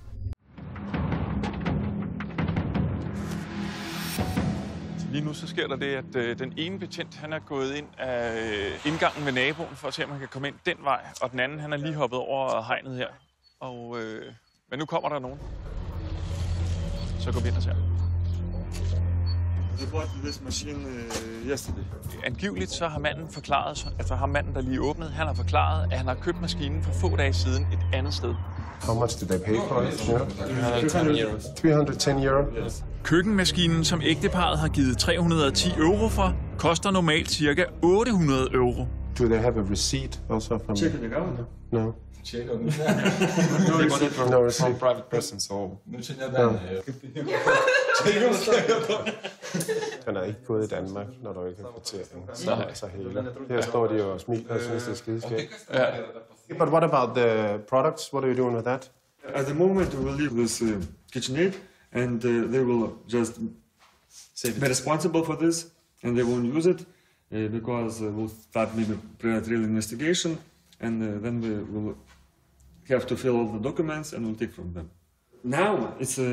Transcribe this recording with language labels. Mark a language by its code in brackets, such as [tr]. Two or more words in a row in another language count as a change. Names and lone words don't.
[da] Lige nu så sker der det, at den ene betjent, han er gået ind af indgangen ved naboen, for at se, om han kan komme ind den vej, og den anden, han er lige hoppet over hegnet her. Men nu kommer der nogen. Så går vi ind og ser. [en] They bought this machine yesterday. [da] Angiveligt så har manden forklaret, altså ham manden, der lige åbnede, han har forklaret, at han har købt maskinen for få dage siden et andet sted. [en] How much did they pay for it? 310 euros. [da] 310 euro? [en] Yes. [da] Køkkenmaskinen, som ægteparret har givet 310 euro for, koster normalt ca. 800 euro. [en] Do they have a receipt also from... Check in the government. No. Check on No receipt from private person, so... [da] Den er ikke gået i Danmark, når du ikke har kvittering. Så hele. Her står de og smiler og synes, det er skideskægt. [en] But what about the products? What are you doing with that? At the moment, we will leave this KitchenAid, and they will just be responsible for this, and they won't use it because we'll start maybe pre-trial investigation, and then we will have to fill all the documents, and we'll take from them.